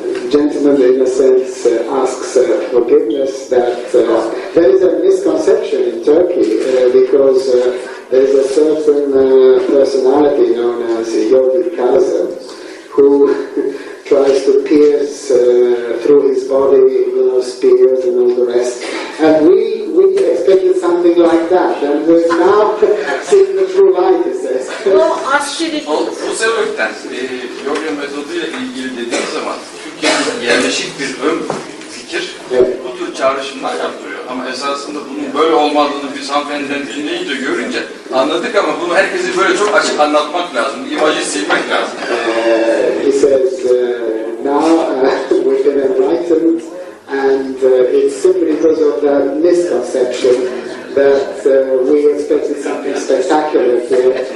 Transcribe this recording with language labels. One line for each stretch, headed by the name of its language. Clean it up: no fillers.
English: Gentleman, in a sense, asks forgiveness that there is a misconception in Turkey because there is a certain personality known as Yogi Kazım who tries to peer his body, spears and all the rest. And we expected something like that. And we're now seeing the true light, he says. No austerity.
Turkish: Bu sebepten yoga metoduyla ilgili dediğim zaman Türkiye'nin yerleşik bir ön fikir bu tür çağrışımlar yaptırıyor. Ama esasında bunun böyle olmadığını biz hanımefendiden dinleyince, görünce anladık ama bunu herkese böyle çok açık anlatmak lazım. İmajı silmek lazım.
English: He says, now we've been enlightened and it's simply because of that misconception that we expected something spectacular here.